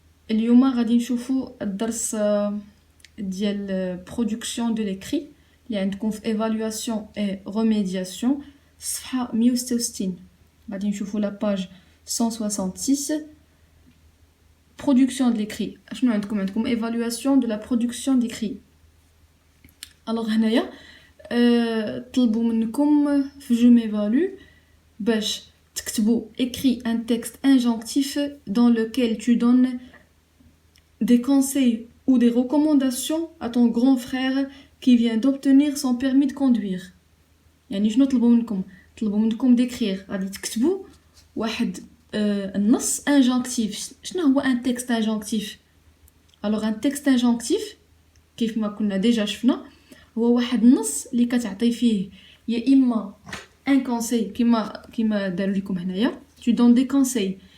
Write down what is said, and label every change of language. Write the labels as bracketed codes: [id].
[ar] اليوم غادي نشوفوا الدرس ديال برودكسيون دو ليكري اللي عندكم في ايفالواسيون اي ريميدياسيون صفحه 166. غادي نشوفوا لا باج 166 برودكسيون دو ليكري. شنو عندكم ايفالواسيون دو لا برودكسيون ديكري. الوغ هنايا طلبوا منكم في جو ميفالو باش تكتبوا [fr] écris un texte injonctif dans lequel tu donnes des conseils ou des recommandations à ton grand frère qui vient d'obtenir son permis de conduire. [ar] يعني شنو طلبوا منكم d'écrire. غادي تكتبوا واحد النص injonctif. شنو هو un texte injonctif؟ [fr] alors un texte injonctif [ar] كيف ما كنا ديجا شفنا هو واحد النص اللي كتعطي فيه يا اما ان كونساي كيما داروا لكم هنايا [fr] tu donnes des conseils.